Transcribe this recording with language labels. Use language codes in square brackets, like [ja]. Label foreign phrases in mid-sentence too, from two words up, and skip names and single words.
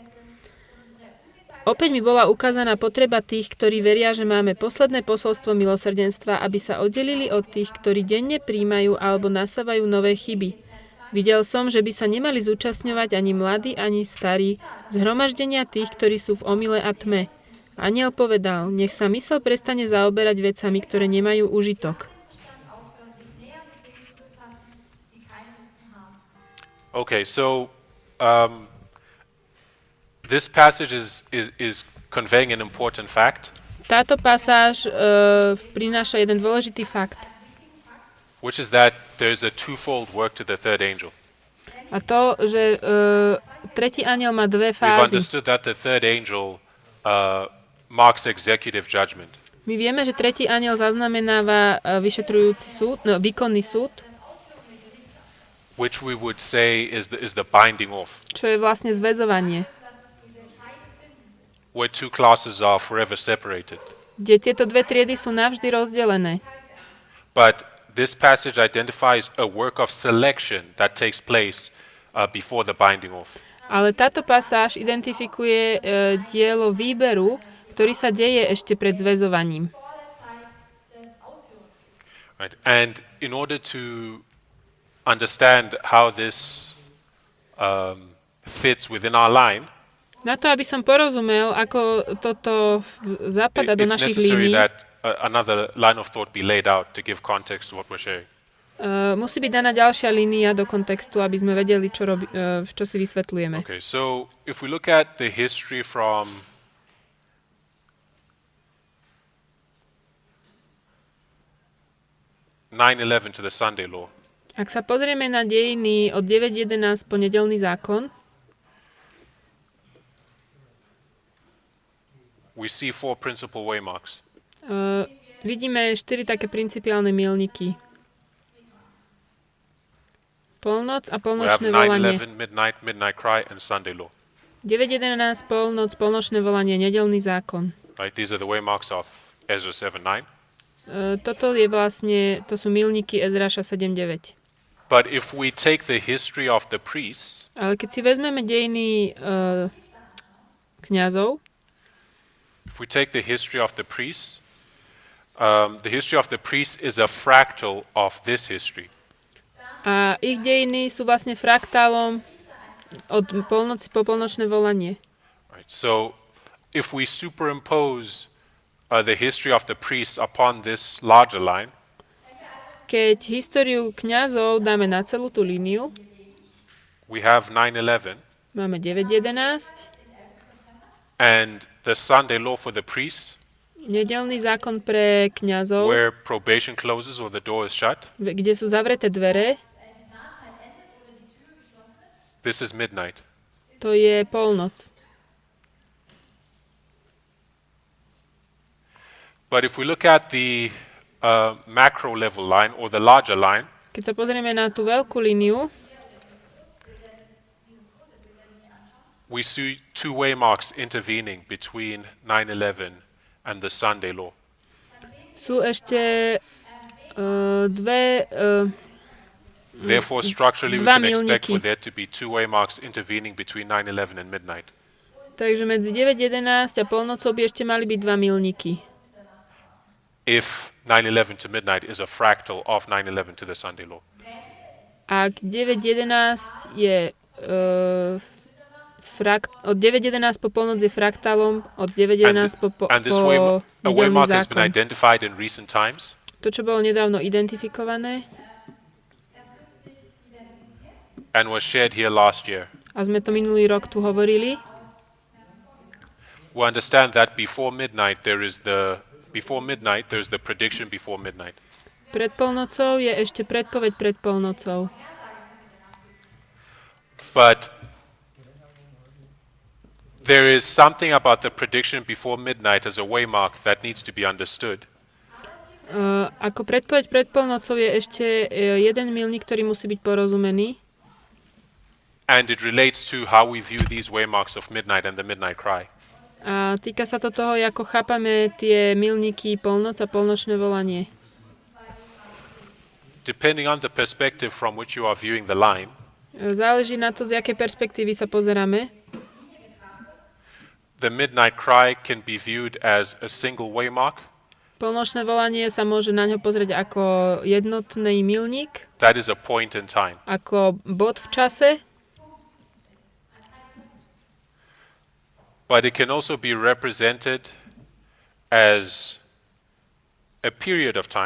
[sk] Opäť mi bola ukázaná potreba tých, ktorí veria, že máme posledné posolstvo milosrdenstva, aby sa oddelili od tých, ktorí denne príjmajú alebo nasávajú nové chyby. Videl som, že by sa nemali zúčastňovať ani mladí, ani starí, zhromaždenia tých, ktorí sú v omyle a tme. Anjel povedal, nech sa myseľ prestane zaoberať vecami, ktoré nemajú užitok. [en] Okay, so this passage is conveying an important fact, [sk] Táto pasáž prináša jeden dôležitý fakt. [en] which is that there's a twofold work to the third angel. [sk] A to, že tretí anjel má dve [en] We've [sk] fázy. [en] understood that the third angel marks executive judgment. [sk] My vieme, že tretí anjel zaznamenáva vyšetrujúci súd, výkonný súd, [en] Which we would say is the binding off, [sk] čo je vlastne zväzovanie, [en] where two classes are forever separated. [sk] kde tieto dve triedy sú navždy rozdelené. [en] But this passage identifies a work of selection that takes place before the binding off. [sk] Ale táto pasáž identifikuje dielo výberu, ktorý sa deje ešte pred zväzovaním. [en] Right? And in order to understand how this fits within our line, [sk] Na to, aby som porozumel, ako toto zapadá do [en] it's [sk] našich [en] necessary [sk] línií, [en] that another line of thought be laid out to give context to what we're sharing. [sk] musí byť daná ďalšia línia do kontextu, aby sme vedeli, čo si vysvetľujeme. [en] Okay, so if we look at the history from (9/11) to the Sunday law, [sk] Ak sa pozrieme na dejiny od 9.11 po nedeľný zákon, [en] we see 4 principal waymarks. [sk] vidíme 4 také principiálne milníky. Polnoc a [en] We have [sk] polnočné volanie. [en] 9/11, midnight cry, and Sunday law. [sk] 9.11, polnoc, polnočné volanie, nedeľný zákon. [en] Right, these are the waymarks of Ezra 7:9. [sk] Toto je vlastne, to sú milníky Ezráša 7.9. [en] But if we take the history of the priests, [sk] Ale keď si vezmeme dejiny kňazov, [en] if we take the history of the priests, the history of the priests is a fractal of this history. [sk] a ich dejiny sú vlastne fraktálom od polnoci po polnočné volanie. [en] Right. So if we superimpose the history of the priests upon this larger line, [sk] Keď históriu kňazov dáme na celú tú líniu, [en] we have 9/11, [sk] máme 9.11, [en] and the Sunday law for the priests, [sk] nedelný zákon pre kňazov, [en] where probation closes or the door is shut. [sk] kde sú zavreté dvere, [en] This is midnight. [sk] to je polnoc. [en] But if we look at the macro level line or the larger line, [sk] Keď sa pozrieme na tú veľkú líniu, [en] we see two waymarks intervening between 9/11 and the Sunday law. [sk] sú ešte dve... [en] Therefore, structurally, we [sk] Dva [en] can expect [sk] milníky. [en] for there to be two waymarks intervening between 9/11 and midnight. [sk] Takže medzi 9.11 a polnocou by ešte mali byť 2 milníky. [en] If 9/11 to midnight is a fractal of 9/11 to the Sunday law. [sk] Ak 9.11 je... od 9.11 po polnoc je fraktálom, od 9.11 po [en] And this [sk] nedelný [en] waymark has been [sk] zákon. [en] identified in recent times. [sk] To, čo bolo nedávno identifikované [en] And was shared here last year. [sk] a sme to minulý rok tu hovorili, [en] We understand that before midnight there's the prediction before midnight. [sk] pred polnocou je ešte predpoveď pred polnocou. [en] But there is something about the prediction before midnight as a waymark that needs to be understood. [sk] Ako predpoveď pred polnocou je ešte jeden milník, ktorý musí byť porozumený. [en] And it relates to how we view these waymarks of midnight and the midnight cry. [sk] A týka sa to toho, ako chápame tie milníky polnoc a polnočné volanie. [en] Depending on the perspective from which you are viewing the line, [sk] Záleží na to, z jakej perspektívy sa pozeráme. [en] the midnight cry can be viewed as a single waymark. [sk] Polnočné volanie sa môže na ňo pozrieť ako jednotný milník, [en] That is a point in time. [sk] ako bod v čase, [en] But it can also be represented as a period of time.